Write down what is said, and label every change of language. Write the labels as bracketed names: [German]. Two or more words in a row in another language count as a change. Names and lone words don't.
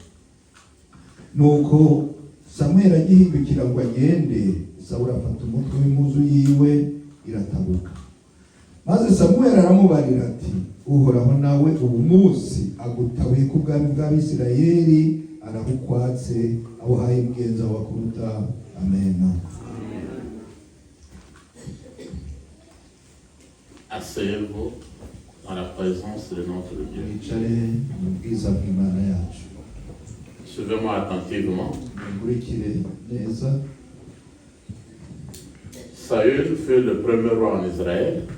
[Rundi] Nuko Samuel agihindukira ngo agende, Sawuli afata umutwe w'impuzu yiwe iratabuka. Maze Samuel aramubarira ati Uhoraho nawe ubu munsi agutabuye ku bwami bw'Abisirayeli, arabukwatse abuhaye mugenza wa kuruta. Amen. [French] Asseyez-vous dans la présence de notre Dieu. Suivez-moi attentivement. Saül fut le premier roi en Israël.